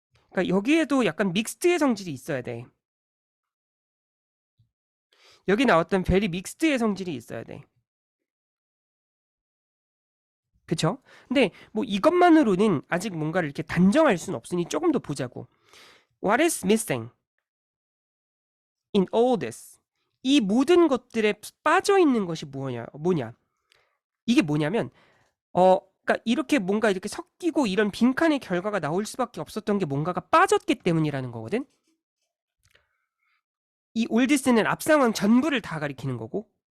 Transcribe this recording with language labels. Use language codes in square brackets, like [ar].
[ko] 그러니까 여기에도 약간 믹스드의 성질이 있어야 돼. 여기 나왔던 베리 믹스드의 성질이 있어야 돼. 그쵸? 근데 뭐 이것만으로는 아직 뭔가를 이렇게 단정할 수는 없으니 조금 더 보자고. [en] What is missing in all this? [ko] 이 모든 것들에 빠져 있는 것이 뭐냐? 이게 뭐냐면 그러니까 이렇게 뭔가 이렇게 섞이고 이런 빈칸의 결과가 나올 수밖에 없었던 게 뭔가가 빠졌기 때문이라는 거거든. 이 올디스는 앞 상황 전부를 다 가리키는 거고.